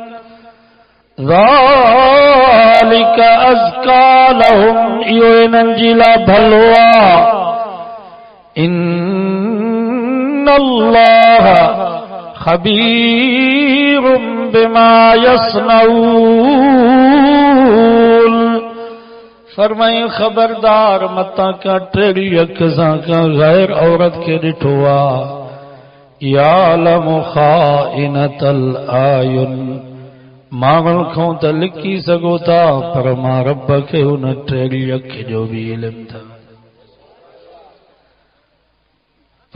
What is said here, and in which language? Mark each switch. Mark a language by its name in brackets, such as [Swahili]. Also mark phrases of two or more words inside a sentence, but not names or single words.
[Arabic] ذلك أزكى لهم, [Sindhi] इहो इन्हनि जी लाइ भलो आहे। [Arabic] إن الله خبير بما يصنعون. [Sindhi] फरमाई खबरदार मता का टेढ़ी अख सां का गैर औरत के ॾिठो आहे। [Arabic] يعلم خائنة الأعين, [Sindhi] माण्हुनि खां त लिकी सघो था, पर मां रब खे हुन टेढ़ी अख जो बि इल्मु अथव।